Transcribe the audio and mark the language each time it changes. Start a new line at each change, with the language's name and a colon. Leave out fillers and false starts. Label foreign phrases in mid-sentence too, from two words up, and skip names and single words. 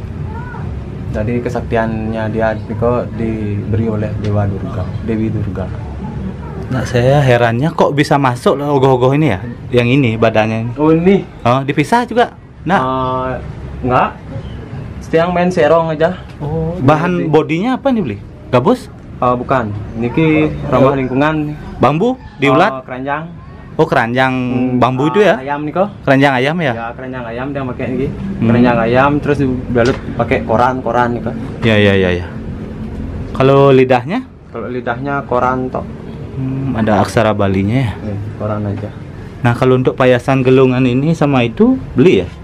Indonesian: Jadi kesaktiannya dia Niko diberi oleh Dewi Durga. Nah, saya herannya kok bisa masuk loh ogoh-ogoh ini ya? Yang ini badannya ini. Oh ini? Oh, dipisah juga? Nah, enggak. Setiang main serong aja. oh, bahan bodinya apa nih beli? Gabus? Bukan. Niki ramah lingkungan. Bambu? Diulat? Keranjang. Oh, keranjang bambu itu ya? Ayam Niko. Keranjang ayam ya? Ya keranjang ayam dia pakai ini. Keranjang ayam terus dibalut pakai koran Niko. Ya. Kalau lidahnya? Kalau lidahnya koran tok. Ada aksara Balinya ya? Koran aja. Nah, kalau untuk payasan gelungan ini sama itu beli ya?